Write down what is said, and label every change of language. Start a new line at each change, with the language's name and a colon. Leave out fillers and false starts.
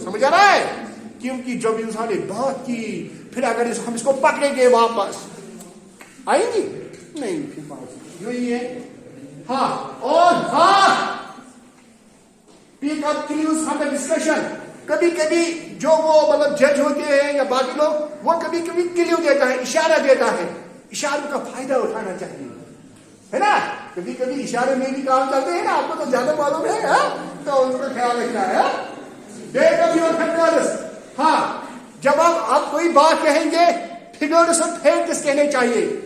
Urdu: سمجھ آ رہا ہے؟ کیونکہ جب انسان نے بات کی پھر اگر ہم اس کو پکڑیں گے واپس آئیں گی نہیں, پھر بات یہی ہے. ہاں, اور
English: Pick up clues from the discussion.
Urdu: کبھی کبھی جو وہ مطلب جج ہوتے ہیں یا باقی لوگ, وہ کبھی کبھی کلیو دیتا ہے, اشارہ دیتا ہے. اشاروں کا فائدہ اٹھانا چاہیے, ہے نا. کبھی کبھی اشارے میں بھی کام چلتے ہیں نا, آپ کو تو زیادہ معلوم ہے, تو اس کا خیال رکھنا ہے.
English: Back up your factors.
Urdu: ہاں, جب آپ کوئی بات کہیں گے فگرز اور فیکٹس کہنے چاہیے.